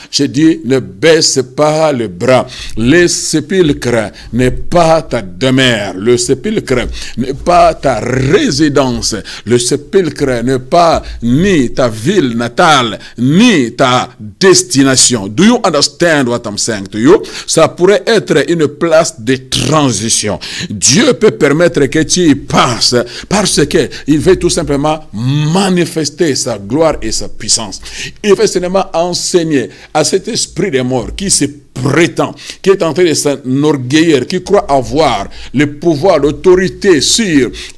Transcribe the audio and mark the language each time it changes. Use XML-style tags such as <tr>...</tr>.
<fr>Je dis, ne baisse pas les bras. Le sépulcre n'est pas ta demeure. Le sépulcre n'est pas ta résidence. Le sépulcre n'est pas ni ta ville natale, ni ta destination.</fr> <en>Do you understand what I'm saying to you?</en> <fr>Ça pourrait être une place de transition. Dieu peut permettre que tu y passes parce que il veut tout simplement manifester sa gloire et sa puissance. Il veut seulement enseigner à cet esprit des morts qui se prétend, qui est en train de s'enorgueillir, qui croit avoir le pouvoir, l'autorité sur</fr>